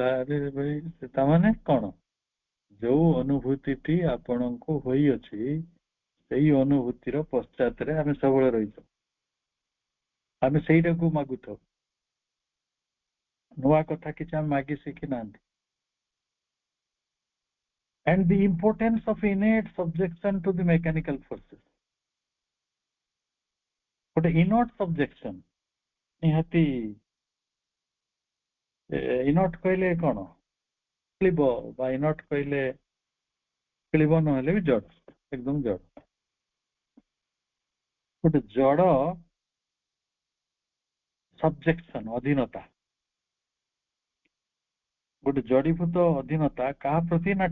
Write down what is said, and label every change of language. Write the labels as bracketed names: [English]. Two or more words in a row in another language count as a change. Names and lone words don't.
[Odia] ଆରେ ଭାଇ, ତାମାନେ କଣ? ଯୋଉ ଅନୁଭୂତିଟି ଆପଣଙ୍କୁ ହୋଇଅଛି, ସେଇ ଅନୁଭୂତିର ପଶ୍ଚାତରେ ଆମେ ସବୁବେଳେ ରହିଛୁ, ଆମେ ସେଇଟାକୁ ମାଗୁଥାଉ। ନୂଆ କଥା କିଛି ଆମେ ମାଗି ଶିଖି ନାହାନ୍ତି। [English] And the importance of innate subjection to the mechanical forces, [Odia] ଗୋଟେ [English] innate subjection, [Odia] ନିହାତି innate କହିଲେ କଣ? କ୍ଳିବ, ବା innate କହିଲେ କ୍ଳିବ ନହେଲେ ବି ଜଡ, ଏକଦମ ଜଡ, ଗୋଟେ [English] ଜଡ subjection, [Odia] ଅଧୀନତା, ଗୋଟେ ଜଡୀଭୂତ ଅଧୀନତା କାହା ପ୍ରତି ନା?